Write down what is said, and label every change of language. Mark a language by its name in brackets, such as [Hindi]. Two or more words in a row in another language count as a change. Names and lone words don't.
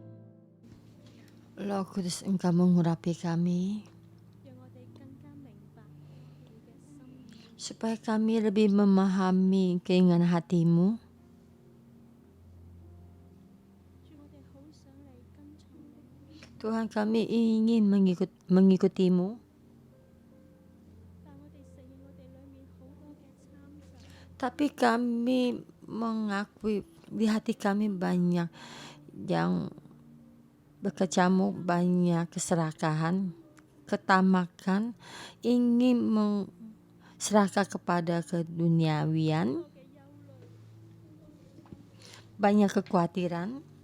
[Indonesian] Roh Kudus, Engkau mengurapi kami [Cantonese] 讓我哋更加明白你嘅心意。 [Indonesian] supaya kami lebih memahami keinginan hati-Mu. Tuhan, kami ingin mengikutimu. Tapi kami mengakui di hati kami banyak yang berkecamuk, banyak keserakahan, ketamakan, ingin serahkan kepada keduniawian, banyak kekhawatiran.